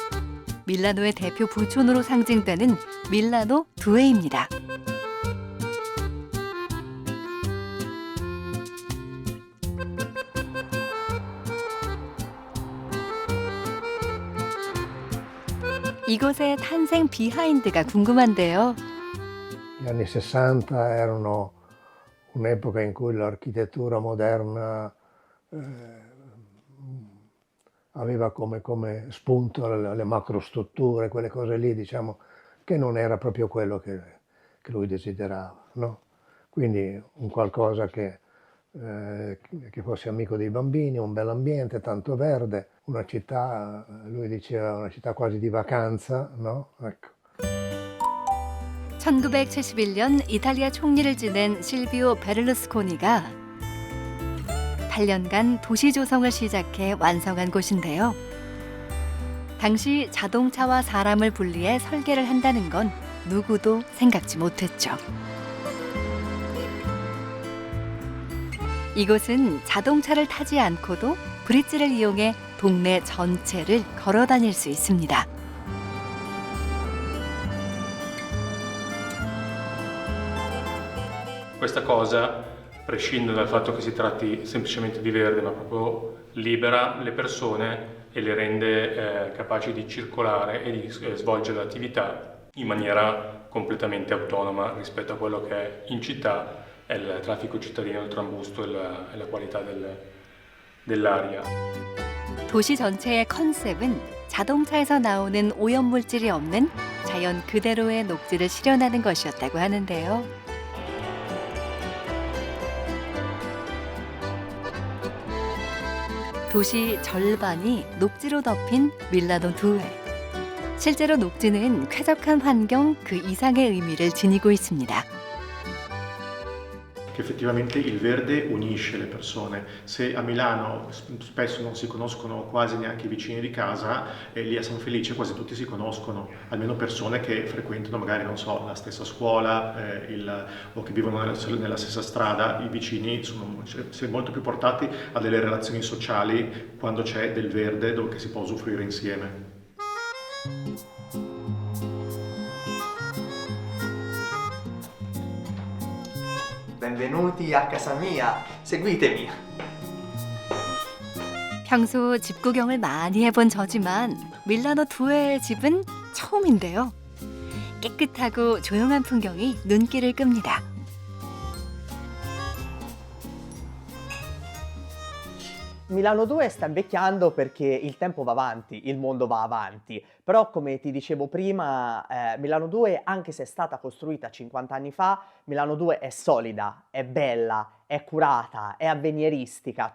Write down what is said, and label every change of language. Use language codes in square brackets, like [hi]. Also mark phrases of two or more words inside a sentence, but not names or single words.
[ko] 밀라노의 대표 부촌으로 상징되는 밀라노 두에입니다. 이곳의 탄생 비하인드가 궁금한데요. [it] Gli anni 60 erano un'epoca in cui l'architettura moderna aveva come spunto le macrostrutture, quelle cose lì, diciamo, che non era proprio quello che lui desiderava, no? Quindi un qualcosa che fosse amico dei bambini, un bel ambiente, tanto verde, una città, lui diceva una città quasi di vacanza, no? Ecco. [ko] 1971년 이탈리아 총리를 지낸 실비오 베를루스코니가 8년간 도시 조성을 시작해 완성한 곳인데요. 당시 자동차와 사람을 분리해 설계를 한다는 건 누구도 생각지 못했죠. 이곳은 자동차를 타지 않고도 브릿지를 이용해 동네 전체를 걸어 다닐 수 있습니다. [it] Questa cosa prescinde dal fatto che si tratti semplicemente di verde, ma proprio libera le persone e le rende capaci di circolare e di svolgere l'attività in maniera completamente autonoma rispetto a quello che è in città è il traffico cittadino, il trambusto e la qualità dell'aria. [ko] 도시 전체의 컨셉은 자동차에서 나오는 오염물질이 없는 자연 그대로의 녹지를 실현하는 것이었다고 하는데요. 도시 절반이 녹지로 덮인 밀라노 두에. 실제로 녹지는 쾌적한 환경 그 이상의 의미를 지니고 있습니다. [it] Che effettivamente il verde unisce le persone. Se a Milano spesso non si conoscono quasi neanche i vicini di casa, e lì a San Felice quasi tutti si conoscono, almeno persone che frequentano magari, non so, la stessa scuola o che vivono nella stessa strada. I vicini sono molto più portati a delle relazioni sociali quando c'è del verde che si può usufruire insieme. Benvenuti a casa mia. Seguitemi. [ko] 평소 집 구경을 많이 해본 저지만 밀라노 두에의 집은 처음인데요. 깨끗하고 조용한 풍경이 눈길을 끕니다. [it] Milano 2 sta invecchiando perché il tempo va avanti, il mondo va avanti, però come ti dicevo prima, Milano 2, anche se è stata costruita 50 anni fa, Milano 2 è solida, è bella, è curata, è avveniristica.